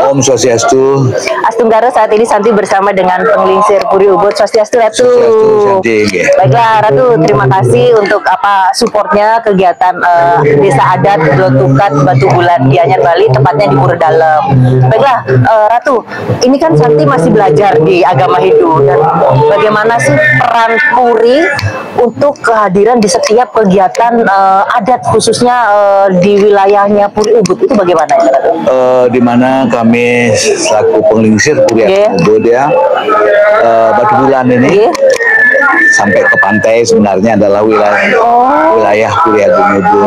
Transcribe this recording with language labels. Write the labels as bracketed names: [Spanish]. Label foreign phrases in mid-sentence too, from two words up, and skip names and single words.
[Sanskrit] Om Swastiastu. [Balinese] Astunggara, [Indonesian] saat ini Santi bersama dengan penglingsir Puri Ubud. Swastiastu, Ratu. Swastiastu, Baiklah, Ratu, terima kasih untuk supportnya kegiatan Desa Adat Blotukat Batu Bulan Gianyar, Bali, tepatnya di Pura Dalem. Baiklah, Ratu, ini kan Santi masih belajar di agama Hindu, dan bagaimana sih peran Puri untuk kehadiran di setiap kegiatan adat, khususnya di wilayahnya Puri Ubud, itu bagaimana ya, Ratu? Di mana kami selaku penglingsir Puri Ubud ya, Batu Bulan ini sampai ke pantai sebenarnya adalah wilayah Puri Agung Ubud.